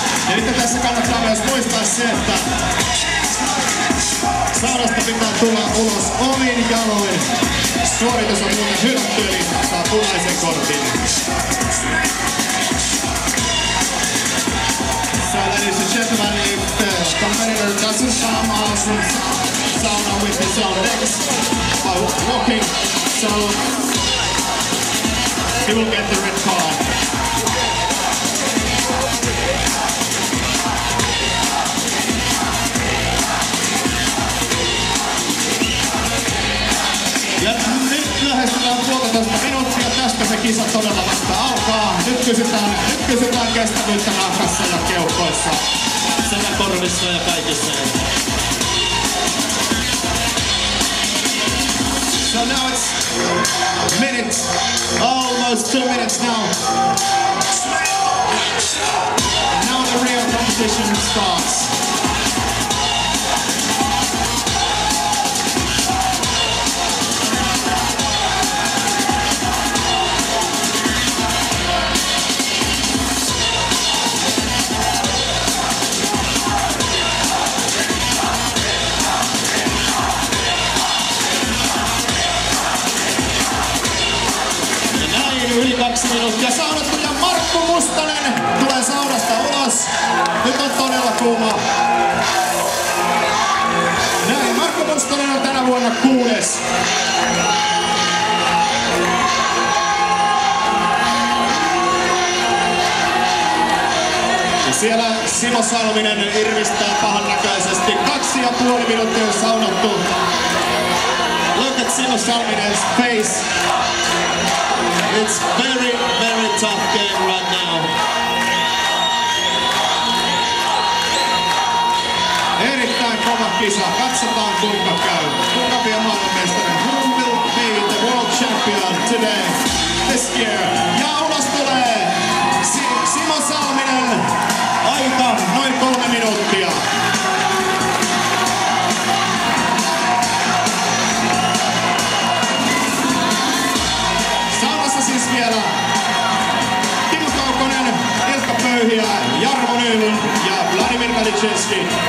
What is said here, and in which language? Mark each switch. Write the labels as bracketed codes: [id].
[fi] Ja nyt tässä kannattaa myös muistaa se, että saunasta pitää tulla ulos omin jaloin. Suoritus on muuten hylätty, eli saa punaisen kortin. [en] So ladies and gentlemen, if the competitor doesn't come out from sauna on next by walking, so he will get the red card. [fi] Ja nyt lähestytään 1,5 minuuttia, tästä se kisa todella vasta alkaa. Nyt kysytään kestävyyttä nahkassa ja keuhkoissa. Sekä korvissa ja kaikissa. [en] So now it's minutes, almost 2 minutes now. And now the real competition starts. [fi] Yli 2 minuuttia. Saunattu ja Markku Mustonen tulee saunasta ulos. Nyt on todella kuuma. Näin, Markku Mustonen on tänä vuonna 6. Ja siellä Simo Salminen irvistää pahannäköisesti. 2,5 minuuttia on saunattu. [en] Look at Simo Salminen's face. It's very, very tough game right now. [fi] Erittäin kova kisa. Katsotaan kuinka käy. Kuka vie maailmanmestari? [en] Who will be the world champion today, this year? [fi] Ja ulos tulee Simo Salminen. Aika noin 3 minuuttia. Siis vielä Timo Kaukonen, Ilkka Pöyhiä, Jarmo Nylund ja Vladimir Valichevski.